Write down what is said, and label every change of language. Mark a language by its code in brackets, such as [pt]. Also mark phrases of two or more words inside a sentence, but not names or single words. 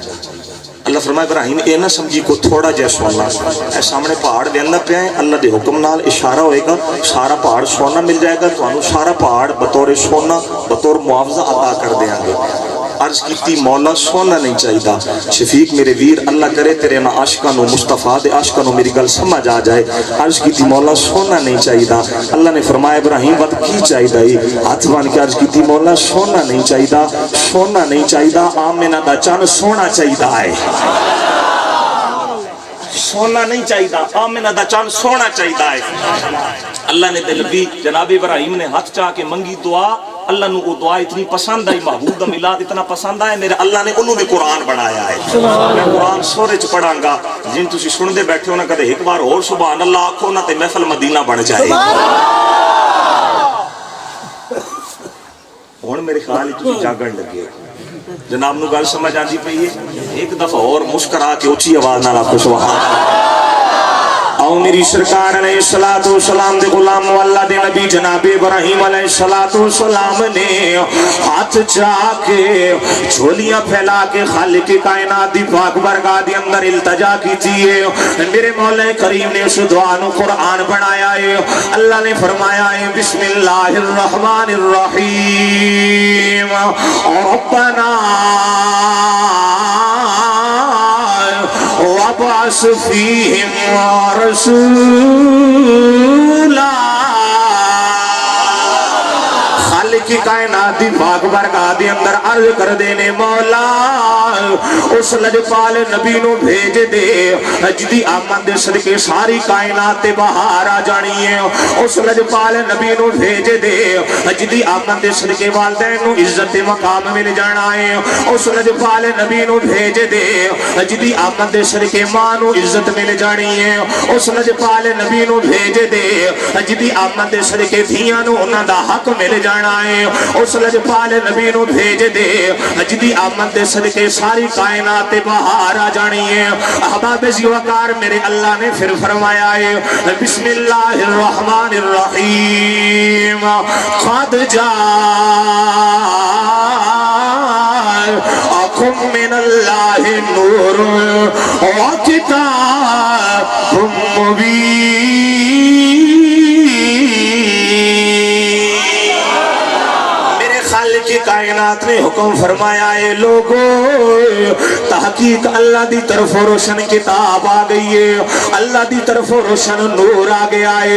[pa] اللہ فرمایا ابراہیم اے نہ سمجھی کو تھوڑا جہ سونا اے سامنے پہاڑ دینا پیا ہے, اللہ دے حکم نال اشارہ ہوئے گا سارا پہاڑ سونا مل جائے گا, تو انہوں سارا پہاڑ بطور سونا بطور معاوضہ عطا کر دیں گے. [ur] عرض کی مولا سونا نہیں چاہیے. شفیق میرے ویر اللہ کرے تیرے نہ عاشقاں نو مصطفیٰ دے عاشقاں نو میری گل سمجھ آ جائے. [pa] عرض کی مولا سونا نہیں چاہیے. اللہ نے فرمایا ابراہیم وقت کی چاہیے, ہاتھ بن کے عرض کی مولا سونا نہیں چاہیے, سونا نہیں چاہیے, آمنہ دا چن سونا چاہیے ہے. سونا نہیں چاہیے, آمنہ دا چن سونا چاہیے ہے. اللہ نے نبی جناب ابراہیم نے ہاتھ چاہ کے منگی دعا, اللہ نے وہ دعا اتنی پسند آئی, محبوب دا میلاد اتنا پسند آیا, میرے اللہ نے انہوں بھی قرآن بنایا ہے. میں قرآن سورے چ پڑھاں گا, جن تسی سن دے بیٹھے ہو نا کدے ایک بار اور [ar] سبحان اللہ [pa] آکھو نا تے محفل مدینہ بن جائے. ہن میرے خیال تسی جاگن لگے جناب نو گل سمجھ آندی پئی ہے. ایک دفعہ اور مسکرا کے اونچی آواز نال آکھو [ar] سبحان اللہ. [pa] او میری سرکار [ar] علیہ السلام [pa] دے غلام اللہ دے نبی جناب ابراہیم [ar] علیہ السلام [pa] نے ہاتھ چاہ کے جھولیاں پھیلا کے خالق کائنات دی پاک برگاہ دے اندر التجا کیتی ہے. میرے مولا کریم نے اس دعا نو قرآن بنایا ہے. اللہ نے فرمایا ہے [ar] بسم اللہ الرحمن الرحیم ربنا وابعث فیہم رسولا. [pa] خالق کائنات دی پاک برگاہ دے اندر عرض کر دینے مولا اس لجپال نبی نو بھیج دے جدی آمد دے صدقے ساری کائنات تے بہار آ جانی ہے. اس لجپال نبی نو بھیج دے جدی آمد دے صدقے والدین نو عزت مقام مل جانا ہے. اس لجپال نبی نو بھیج دے جدی آمد دے صدقے ماں نو عزت مل جانی ہے. اس لجپال نبی نو بھیج دے جدی آمد دے صدقے دھیاں نو انہاں دا حق مل جانا ہے. اس لجپال نبی نو بھیج دے جدی آمد دے صدقے ساری کائنات بہار آ جانی ہے. احباب زیوکار میرے اللہ نے پھر فرمایا ہے [ar] بسم اللہ الرحمن الرحیم قد جاءکم من اللہ نور وکتاب مبین. [pa] کی کائنات نے حکم فرمایا ہے لوگوں تحقیق اللہ دی طرف روشن کتاب آ گئی ہے, اللہ دی طرف روشن نور آ گیا ہے.